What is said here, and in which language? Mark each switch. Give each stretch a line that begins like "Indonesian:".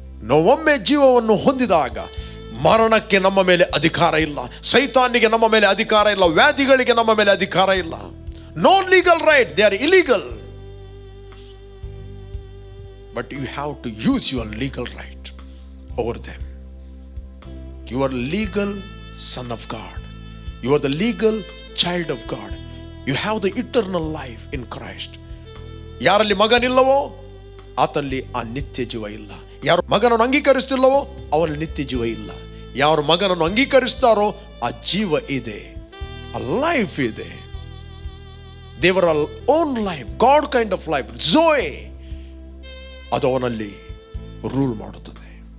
Kannada: ನಾವೊಮ್ಮೆ ಜೀವವನ್ನು ಹೊಂದಿದಾಗ ಮರಣಕ್ಕೆ ನಮ್ಮ ಮೇಲೆ ಅಧಿಕಾರ ಇಲ್ಲ, ಸೈತಾನಿಗೆ ನಮ್ಮ ಮೇಲೆ ಅಧಿಕಾರ ಇಲ್ಲ, ವ್ಯಾಧಿಗಳಿಗೆ ನಮ್ಮ ಮೇಲೆ ಅಧಿಕಾರ ಇಲ್ಲ.
English: No legal right, they are illegal. But you have to use your legal right over them. You are legal son of God. You are the legal child of God. You have the eternal life in Christ.
Kannada: ಯಾರಲ್ಲಿ ಮಗನಿಲ್ಲವೋ ಆತನಲ್ಲಿ ಆ ನಿತ್ಯ ಜೀವ ಇಲ್ಲ. ಯಾರು ಮಗನನ್ನು ಅಂಗೀಕರಿಸ್ತಿಲ್ಲವೋ ಅವನಲ್ಲಿ ನಿತ್ಯ ಜೀವ ಇಲ್ಲ. ಯಾರು ಮಗನನ್ನು ಅಂಗೀಕರಿಸ್ತಾರೋ ಆ ಜೀವ ಇದೆ, ಆ ಲೈಫ್ ಇದೆ.
English: ದೇವರ own life, God kind of life, joy,
Kannada: ಅದು ಅವನಲ್ಲಿ
English: Rule ಮಾಡುತ್ತದೆ.